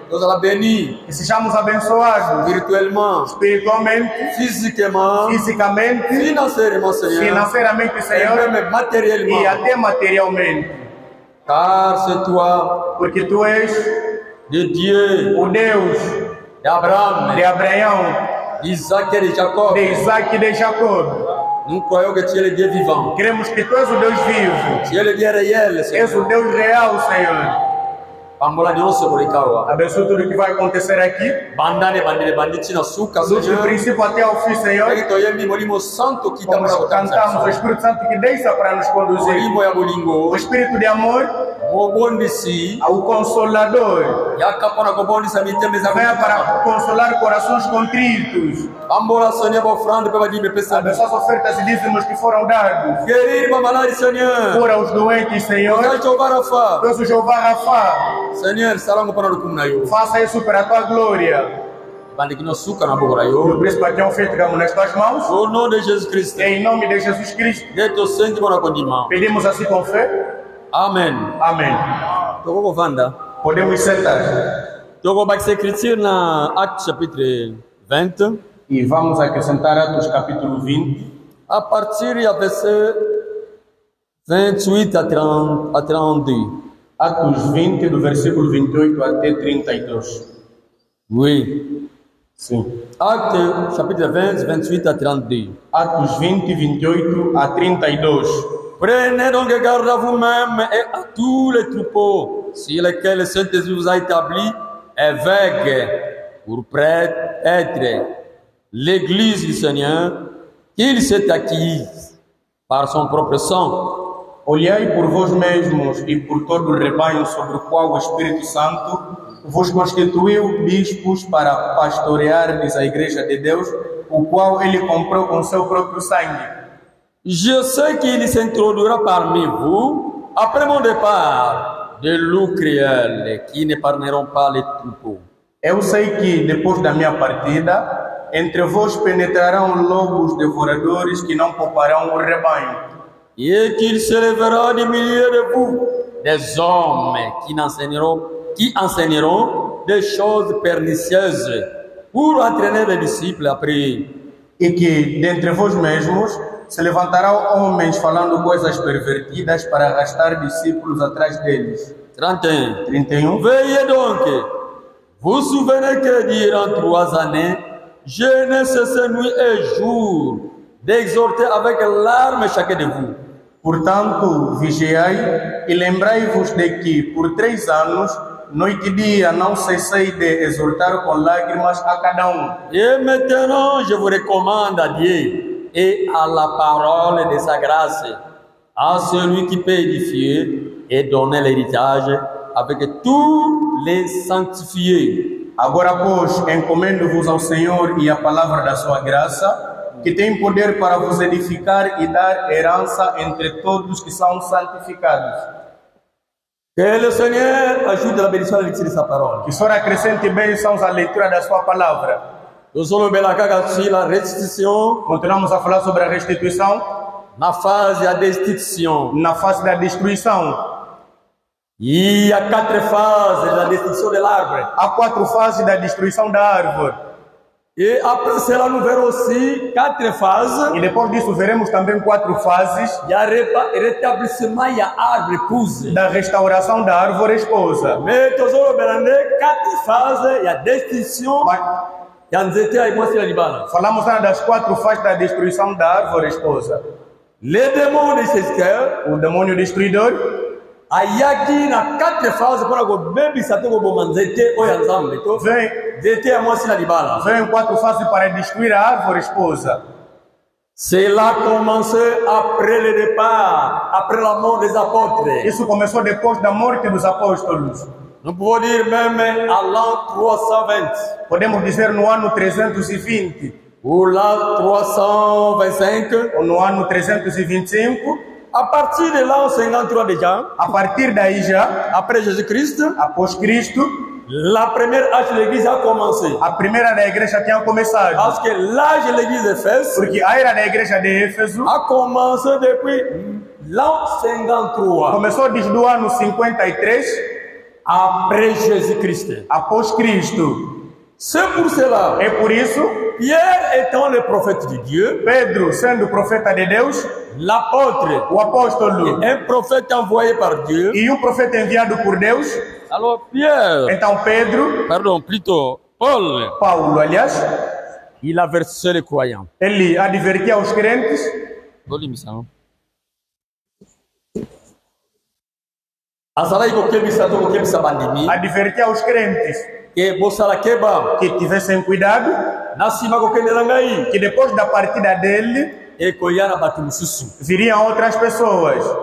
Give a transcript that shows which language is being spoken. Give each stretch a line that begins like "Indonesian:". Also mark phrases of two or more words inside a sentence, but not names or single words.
Portuguese: Que sejamos abençoados espiritualmente, fisicamente, financeiramente, Senhor, e até materialmente. Porque tu és
French: de Dieu,
Portuguese: o Deus de Abraão, de Isaac e de Jacó.
French: Nous croyons que tu es le Dieu vivant.
Portuguese: Queremos que tu és o Deus vivo.
French: Tu es le Dieu réel,
Portuguese: Senhor. És o Deus real, Senhor. Abençoe tudo o que vai acontecer aqui. Do princípio até ao fim, Senhor. Vamos cantamos o Espírito Santo que deixa para nos conduzir. O Espírito de amor, o Consolador, venha para consolar corações contritos. Abençoe as ofertas e dízimos que foram dados. Cura os doentes, Senhor. Deus o Jeová Rafa. Senhor, faça isso para a tua glória. O príncipe aqui é um feito nas tuas mãos.
French: Au nom de Jesus Christ.
Portuguese: Em nome de Jesus Cristo. Pedimos assim com fé. Amém. Amém. Podemos sentar.
French: Vamos écriture na Actes chapitre 20.
Portuguese: E vamos acrescentar Atos capítulo 20. A partir do verset 28 a 32. Atos 20, do versículo 28 até 32.
French: Oui.
Portuguese: Sim.
French: Actes, chapitre 20, 28 a 32.
Portuguese: Atos 20, 28 a 32.
French: Prenez donc garde à vous-même et à tous les troupeaux sur lesquels le Saint-Esprit vous a établi évêques pour être l'Église du Seigneur qu'il s'est acquise par son propre sang.
Portuguese: Olhai por vós mesmos e por todo o rebanho sobre o qual o Espírito Santo vos constituiu bispos para pastoreardes a igreja de Deus, o qual ele comprou com seu próprio sangue.
French: Je sais qu'il s'introduira parmi vous après mon départ de loups cruels qui n'épargneront pas les troupeaux.
Portuguese: Eu sei que depois da minha partida, entre vós penetrarão lobos devoradores que não pouparão o rebanho.
French: Et qu'il se lèvera du milieu de vous des hommes qui enseigneront des choses pernicieuses pour entraîner les discípulos après.
Portuguese: E que dentre vós mesmos Se levantarão homens falando coisas pervertidas para arrastar discípulos atrás deles. 31.
French: Veillez donc. Vous souvenez que durant 3 années, je ne cessais nuit et jour d'exhorter avec larmes chacun de vous.
Portuguese: Portanto, vigiai e lembrai-vos de que, por 3 anos, noite e dia, não cessei de exortar com lágrimas a cada
French: Et maintenant, je vous recommande à Dieu et à la parole de sa grâce, à celui qui peut édifier et donner l'héritage avec tous les sanctifiés.
Portuguese: Agora, pois, encomendo-vos ao Senhor e à palavra da sua graça, que tem poder para vos edificar e dar herança entre todos que são santificados.
French: Que le Seigneur ajoute la bénédiction à la lecture de sa parole.
Portuguese: Que o Senhor acrescente bênçãos à leitura da sua palavra.
French: Nous sommes sur la restitution.
Portuguese: Continuamos a falar sobre a restituição. Na fase da destruição. Na fase da destruição. E há 4 fases da destruição de l'árvore. Há 4 fases da destruição da árvore.
French: E après cela, nous verrons aussi 4 fases.
Portuguese: E depois disso veremos também 4 fases.
French: Il y a rétablissement, il y a arbre épouse.
Portuguese: Da restauração da árvore esposa.
French: Mais toujours 4 fases, il y a destruição.
Portuguese: Falamos das 4 fases da destruição da árvore esposa.
French: Le démon destructeur,
Portuguese: o demônio destruidor. Aí aqui na 4 fases para o bebê sabe como manzete
French: ou ensemble.
Portuguese: Vem 4 fases para destruir a árvore esposa.
French: Cela commençait après le départ, après la mort des apôtres.
Portuguese: Isso começou depois da morte dos apóstolos.
French: Nous pouvons dire même à l'an 320.
Portuguese: Podemos dizer no ano 320.
French: Ou l'an 325.
Portuguese: Ou no ano 325.
French: A partir de l'an 53 déjà.
Portuguese: A partir daí já.
French: Après Jésus-Christ.
Portuguese: Após Cristo.
French: La première âge de l'église a commencé.
Portuguese: A primeira da igreja tinha começado.
French: Parce que l'âge de l'église d'Éphèse.
Portuguese: Porque a era da igreja de Éfeso.
French: A commencé depuis l'an 53.
Portuguese: Começou desde o ano 53.
French: Après Jésus-Christ.
Portuguese: Após Cristo.
French: C'est pour cela.
Portuguese: É por isso.
French: Pierre étant le prophète de Dieu.
Portuguese: Pedro sendo profeta de Deus.
French: L'apôtre.
Portuguese: O apóstolo.
French: Un prophète envoyé par Dieu.
Portuguese: E profeta enviado por Deus.
French: Alors Pierre.
Portuguese: Então Pedro.
French: Pardon, plutôt Paul.
Portuguese: Paulo, aliás.
French: Il avertissait les croyants.
Portuguese: Ele advertia os crentes. Advertia os crentes que tivessem cuidado, que depois da partida dele viriam outras pessoas